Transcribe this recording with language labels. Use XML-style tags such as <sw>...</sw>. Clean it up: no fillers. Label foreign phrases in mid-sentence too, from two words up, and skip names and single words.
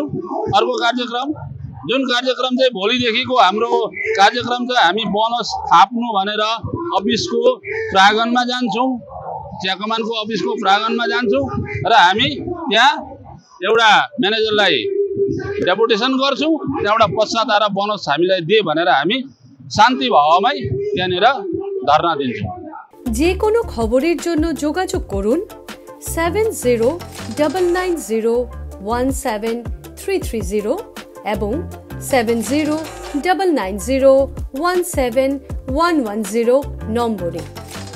<ne>अर्को कार्यक्रम जुन कार्यक्रम चाहिँ भोलिदेखिको हाम्रो कार्यक्रम छ, हामी बोनस थाप्नु भनेर अफिसको प्राङ्गणमा जान्छौँ, चियाकमानको अफिसको प्राङ्गणमा जान्छौँ र हामी त्यहाँ एउटा म्यानेजरलाई डेपुटेसन गर्छौँ। त्यहाँबाट पश्चात आएर बोनस हामीलाई दिए भनेर हामी शान्ति भावमै त्यहाँनिर धरना दिन्छौँ।</ne> <bn>যে কোনো খবরের জন্য যোগাযোগ করুন 7099017330 এবং 7099017110 নম্বরে।</bn>